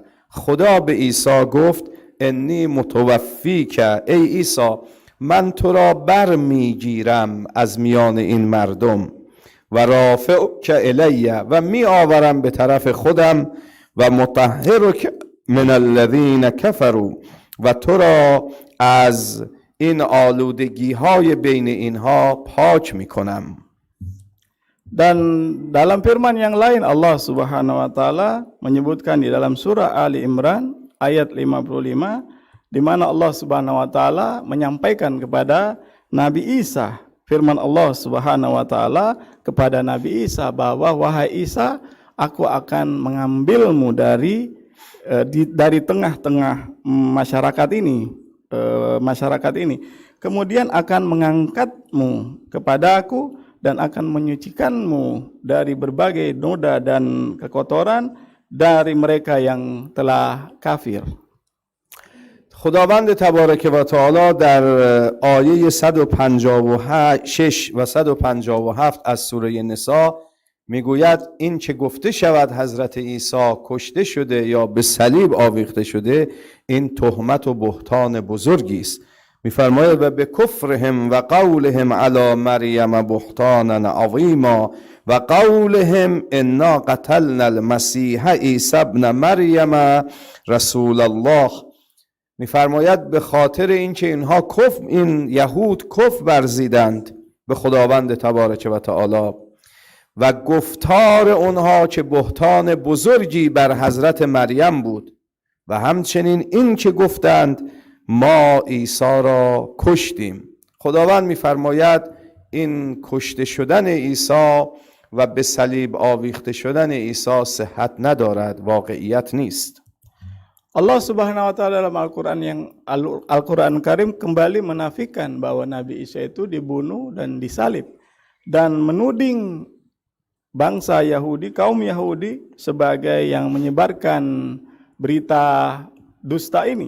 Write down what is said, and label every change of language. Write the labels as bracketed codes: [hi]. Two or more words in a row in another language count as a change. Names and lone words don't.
[fa] خدا به عیسی گفت [ar] انی متوفیک، [fa] ای عیسی من تو را میگیرم از میان این مردم، [ar] و رافعک الی [fa] و می آورم به طرف خودم، [ar] و مطهرک من الذین کفروا [fa] و تو را از این آلودگی های بین اینها پاک می کنم. [id] Dan dalam firman yang lain Allah [ar] سبحانه وتعالى [id] menyebutkan di dalam surah Ali Imran ayat 55, di mana Allah [ar] سبحانه وتعالى [id] menyampaikan kepada Nabi Isa, firman Allah [ar] سبحانه وتعالى [id] kepada Nabi Isa bahwa wahai Isa, aku akan mengambilmu dari tengah-tengah masyarakat ini, kemudian akan mengangkatmu kepada aku dan akan menyucikanmu dari berbagai noda dan kekotoran dari mereka yang telah kafir. [fa] خداوند تبارک و تعالی در آیه 156 و 157 از سوره نساء میگوید این که گفته شود حضرت عیسی کشته شده یا به صلیب آویخته شده، این تهمت و بهتان بزرگی است. میفرماید [ar] و به کفرهم و قولهم علی مریم بهتانا عظیما و قولهم انا قتلنا المسیح عیسی ابن مریم رسول الله. [fa] میفرماید به خاطر اینکه این یهود کفر ورزیدند به خداوند تبارک و تعالی و گفتار اونها که بهتان بزرگی بر حضرت مریم بود، و همچنین این که گفتند ما عیسی را کشتیم. خداوند میفرماید این کشته شدن عیسی و به صلیب آویخته شدن عیسی صحت ندارد، واقعیت نیست. [id] Allah [ar] سبحانه وتعالى [id] dalam Al-Qur'an Karim kembali menafikan bahwa Nabi Isa itu dibunuh dan disalib, dan menuding bangsa Yahudi, kaum Yahudi sebagai yang menyebarkan berita dusta ini.